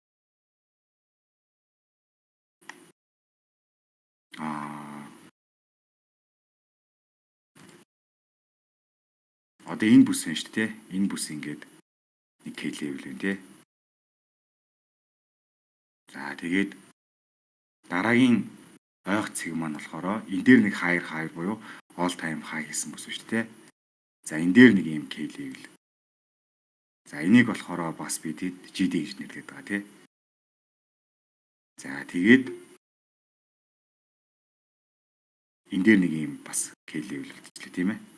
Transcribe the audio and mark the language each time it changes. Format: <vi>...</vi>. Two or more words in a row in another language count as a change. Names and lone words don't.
<mn>Одоо энэ бүс байна шүү дээ. Энэ бүс ингээд нэг</mn> <en>K level</en> <mn>байна тий. За тэгээд дараагийн ойх цэг маань болохоор энэ дээр нэг хайр буюу</mn> <en>all time high</en> <mn>хийсэн бүс шүү дээ. За энэ дээр нэг юм</mn> <en>K level.</en> <mn>За энийг болохоор бас бид GD гэж нэрлэдэг байгаа тий. За тэгээд энэ дээр нэг юм бас</mn> <en>K level</en> <mn>болчихлоо тийм ээ.</mn>